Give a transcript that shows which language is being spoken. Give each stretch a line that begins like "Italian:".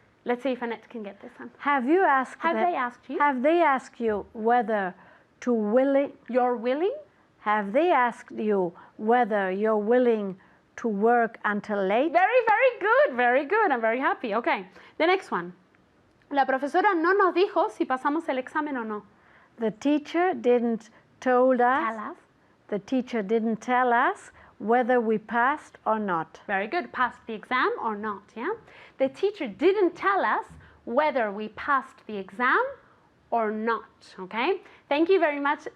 English: Let's see if Annette can get this one. Have you asked Have them- they asked you? Have they asked you whether to willing? You're willing? Have they asked you whether you're willing to work until late? Very, very good, very good. I'm very happy. Okay, the next one.
Spanish: La profesora no nos dijo si pasamos el examen o no.
English: The teacher didn't told us. Tell us. The teacher didn't tell us whether we passed or not. Very good. Passed the exam or not, yeah? The teacher didn't tell us whether we passed the exam or not, okay? Thank you very much.